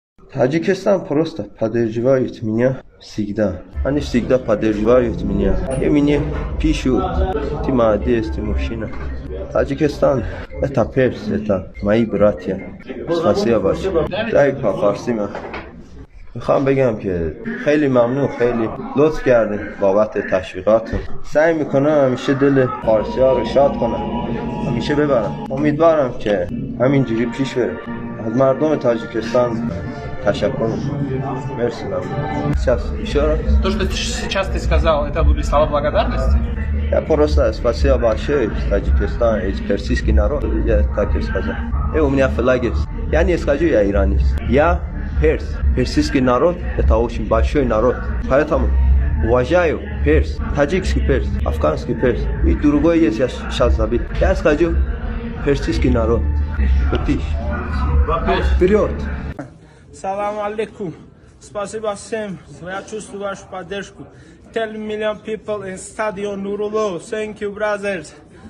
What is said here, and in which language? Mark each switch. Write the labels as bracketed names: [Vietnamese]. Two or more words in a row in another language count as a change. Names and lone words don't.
[Russian] Таджикистан просто поддерживает меня всегда. Они всегда поддерживают меня. И мне пишут: ты молодец, ты мужчина. Таджикистан — это перс, это мои братья. Спасибо большое. Дай по-фарси [Persian] من میخوام بگم که خیلی ممنون، خیلی لطف کردین بابت تشویقاتون. سعی میکنم همیشه دل فارسی ها رو شاد کنم، همیشه ببرم. امیدوارم که همینجوری پیش بره. از مردم تاجیکستان تشکر میکنم. مرسی. [Russian] Сейчас еще раз. То, что сейчас ты сказал, это были слова благодарности? Я просто спасибо большое Таджикистан и персидский народ. Я так и сказал. И у меня флаг есть. Я не скажу, я иранец. Я перс. Персидский народ — это очень большой народ. Поэтому уважаю перс, таджикский перс, афганский перс. И другой есть, я сейчас забыл. Я скажу персидский народ. Вперед! [Arabic] السلام عليكم. [Russian] Спасибо всем. Я чувствую вашу поддержку. [English] 10 million people in Stadion Nurullo. Thank you, brothers.